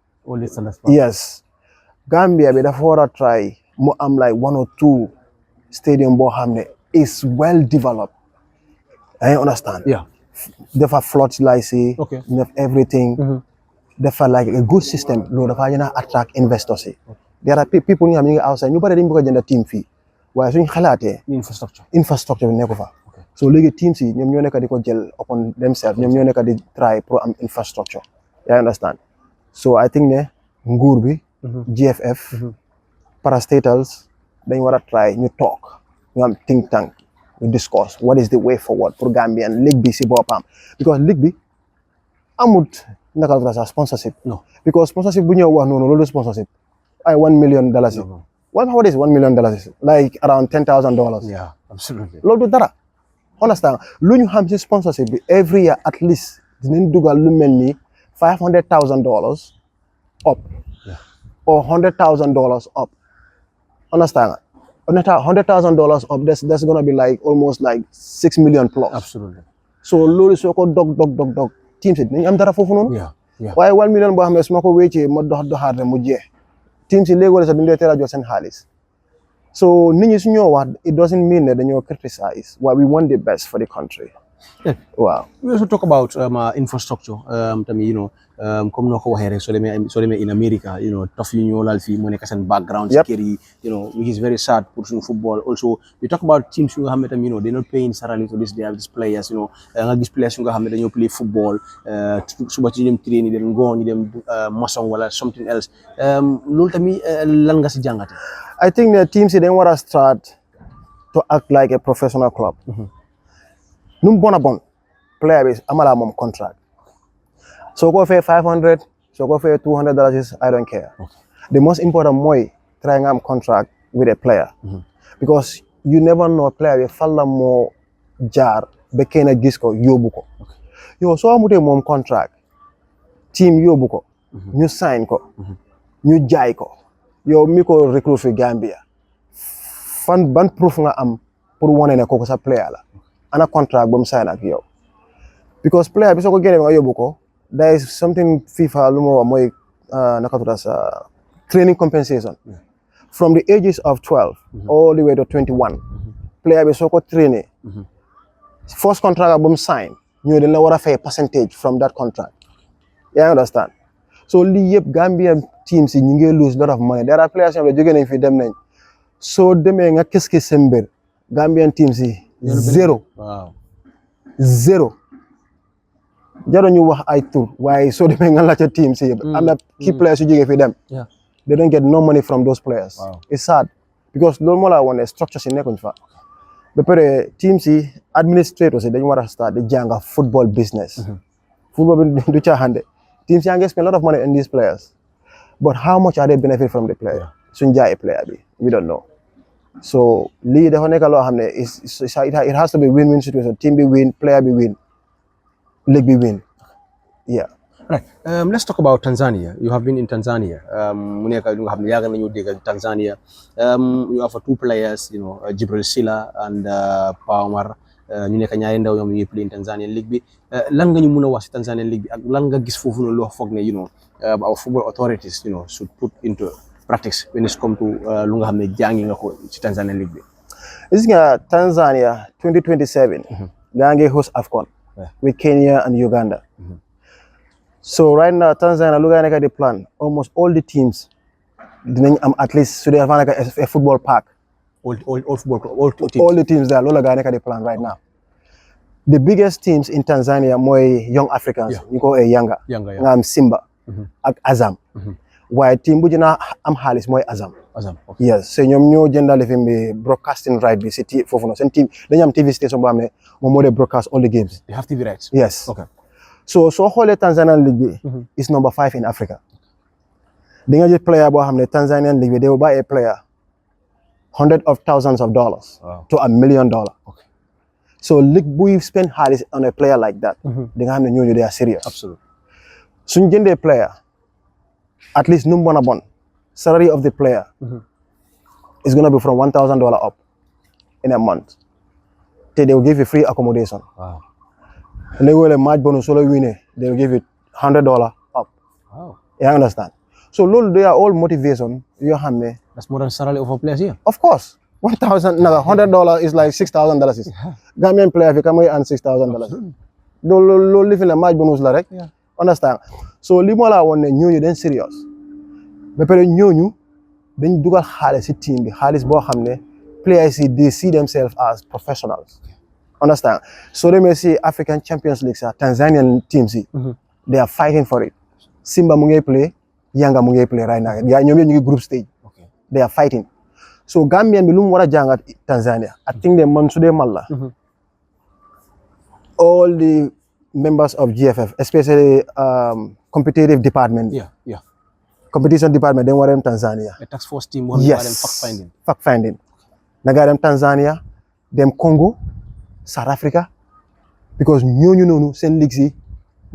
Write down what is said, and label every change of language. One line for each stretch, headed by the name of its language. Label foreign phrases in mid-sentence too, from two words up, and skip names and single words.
English: Yes.
Wolof: Gambia bi dafa war a try mu am
English: like 1 or 2 stadium
Wolof: boo xam ne
English: is well developed. I understand. Yeah.
Wolof: Dafa floodlights yi. Def everything.
English: Dafa like a good system.
Wolof: Loolu dafa gën a
English: attract investors
Wolof: yi.
English: There are people
Wolof: ñu xam ñu ngi outside ñu bari dañu bëgg a jënd team fii waaye suñu xalaatee. Infrastructure bi nekku fa. So léegi teams yi ñoom ñoo nekk di ko jël
English: upon themselves
Wolof: ñoom ñoo nekk di try pour am infrastructure.
English: I understand. So I think
Wolof: ne nguur bi. GFF parastatals dañ war a try ñu talk ñu am
English: think tank
Wolof: ñu discuss
English: what is the way forward
Wolof: pour
English: Gambian league
Wolof: bi si boppam
English: because league
Wolof: bi amut naka la sa sponsorship
English: because sponsorship
Wolof: bu ñëw wax noonu loolu sponsorship ay $1 million
English: what is $1 million like around $10,000 yeah absolutely
Wolof: loolu du dara understand lu ñu xam si sponsorship bi
English: every year at least
Wolof: dinañ dugal lu mel ni
English: $500,000 up or $100,000 up. Understand? $100,000 up, that's gonna be like almost like 6 million plus. Absolutely.
Wolof: So loolu soo ko dog teams yi dinañ am dara foofu noonu.
English: Yeah.
Wolof: waaye 1 million boo xam ne su ma ko wéccee ma doxaat rek mu jeex teams yi léegi sax duñ dee teel a jot seen xaalis.
English: So
Wolof: nit ñi su ñoo wax
English: it doesn't mean that dañoo criticize why we want the best for the country. Yeah. Wow. We also talk about infrastructure.
Wolof: Comme noo ko waxee rek soo demee
English: in America,
Wolof: tough yu ñoo laal fii mu nekk seen background.
English: Yep.
Wolof: Kër yi,
English: which is very sad pour suñu football. Also, we talk about teams
Wolof: yu nga xam ne tam,
English: they're not paying salary to they have these players,
Wolof: nga gis players yu nga xam ne dañoo
English: play football,
Wolof: suba ci ñu dem train, ñu dem ngoon, ñu dem maçon wala
English: something else.
Wolof: Loolu tamit lan nga si jàngate?
English: I think the teams they want to start to act like a professional club.
Wolof: Num bon player base amala mom contract.
English: So go for 500, so go for $200, I don't care. Okay. The most important moy trying am contract with a player. Because you never know a player
Wolof: falla mo jar be kena gis ko yobu ko. Yo so amute mom contract team yobu ko ñu sign ko ñu jaay ko yow mi ko recruit fi Gambia ban proof nga am pour woné ne koko sa player la ana contract bu mu sign ak yow
English: because player
Wolof: bi soo ko génnee nga yóbbu ko
English: there is something FIFA
Wolof: lu ma wax mooy naka tudd sa
English: training compensation from the ages of 12 all the way to 21 player
Wolof: bi soo ko traîner
English: first contract
Wolof: bu mu sign ñoo dañ la war a fay
English: percentage from that contract. You understand? So
Wolof: lii yëpp
English: Gambian teams
Wolof: yi ñu ngi
English: lose lot of money. There are players
Wolof: yoo xam ne jóge nañ fi dem nañ soo demee nga kës seen mbir
English: Gambian teams
Wolof: yi zero jaro ñu wax ay tur waaye soo demee nga laajte teams yi yëpp am na
English: key players
Wolof: yu jóge fi dem
English: they don't get no money from those players. It's sad because
Wolof: loolu moo la wone structure si nekkuñ fa ba pare teams yi administrators yi dañu war a start di jànga
English: football business. Football
Wolof: bi du caaxaan de
English: teams
Wolof: yaa ngi
English: spend a lot of money on these players but how much are they benefit from the player
Wolof: suñ jaayee
English: player bi we don't know.
Wolof: So lii dafa nekk loo xam ne
English: it has to be win-win situation. Team bi win, player bi win, league bi win. Yeah. Right. Let's talk about Tanzania. You have been in Tanzania.
Wolof: Mu nekk lu nga xam ne yàgg nañu dégg Tanzania.
English: You have two players, Gibril Sillah and Pa Omar.
Wolof: Ñu nekk ñaari ndaw ñoom ñuy play in Tanzania league bi. Lan nga ñu mën a wax ci Tanzania league bi ak lan nga gis foofu noonu loo foog ne
English: our football authorities should put into practice when it comes to
Wolof: lu nga xam ne jàngi nga ko ci Tanzania league bi. Gis nga
English: Tanzania 2027
Wolof: gaa ngi
English: host AFCON with Kenya and Uganda. So right now Tanzania
Wolof: lu gaa nekk di
English: plan almost all the teams
Wolof: dinañ am
English: at least
Wolof: su dee dafa nekk
English: a football park. All the teams there
Wolof: loolu la gaa nekk di
English: plan right now. The biggest teams in Tanzania mooy young Africans
Wolof: ñu ko Yanga nga am
English: Simba ak Azam.
Wolof: waaye team bu dina am xaalis mooy Azam. Yes so ñoom ñoo jëndale fi bi
English: broadcasting right
Wolof: bi si foofu noonu seen team dañu am
English: TV station
Wolof: boo xam ne moom moo dee
English: broadcast all the games. They have TV rights. Yes. Okay. So
Wolof: soo xoolee
English: Tanzanian league bi is number 5 in Africa.
Wolof: Di nga jël
English: player
Wolof: boo xam ne
English: Tanzanian league bi they will buy a player hundreds of thousands of dollars to $1 million. Okay. So league buy spend xaalis on a player like that
Wolof: di nga xam ne ñooñu
English: they are serious. Absolutely.
Wolof: Suñ jëndee
English: player at least
Wolof: nu mu bon
English: salary of the player is going to be from $1,000 up in a month. They will give you free accommodation. Wow. And they will match bonus solo winner. They will give you $100 up. Wow. You understand? So they are all motivation. That's more than salary of a players here. Of course. $100 is like $6,000. Gambian player if you come here and $6,000. Don't live in a match bonus
Wolof: la rek.
English: Understand?
Wolof: So li mo la won ne ñooñu den serious. Ba pare ñooñu dañ dugal xaalis ci team bi xaalis boo xam ne players yi
English: they see themselves as professionals. Understand? So they may see African Champions League Tanzanian teams they are fighting for it. Simba mu ngi play, Yanga mu ngi play right now.
Wolof: Ñoom ñu ngi
English: group stage.
Wolof: Okay.
English: They are fighting.
Wolof: So Gambian bi lu mu war a jàngat Tanzania.
English: I think they man
Wolof: su dee mal la.
English: All the members of GFF, especially competitive department. Yeah. Competition department, they want them Tanzania. The task force team want them fact finding. Naga them Tanzania, them Congo, South Africa, because
Wolof: ñooñu noonu seen
English: league si